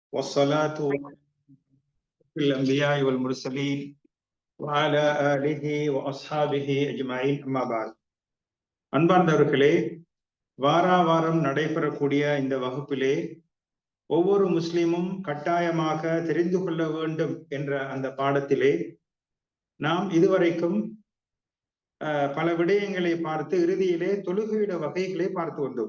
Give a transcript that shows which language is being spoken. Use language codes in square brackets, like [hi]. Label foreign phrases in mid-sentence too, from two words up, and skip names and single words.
[ar] والصلاة الأنبياء والمرسلين وعلى آله وأصحابه أجمعين أما بعد. [ta] அன்பார்ந்தவர்களே, வாரம் நடைபெறக்கூடிய இந்த வகுப்பிலே ஒவ்வொரு முஸ்லிமும் கட்டாயமாக தெரிந்து கொள்ள வேண்டும் என்ற அந்த பாடத்திலே நாம் இதுவரைக்கும் பல விடயங்களை பார்த்து இறுதியிலே தொழுகையிட வகைகளை பார்த்து வந்தோம்.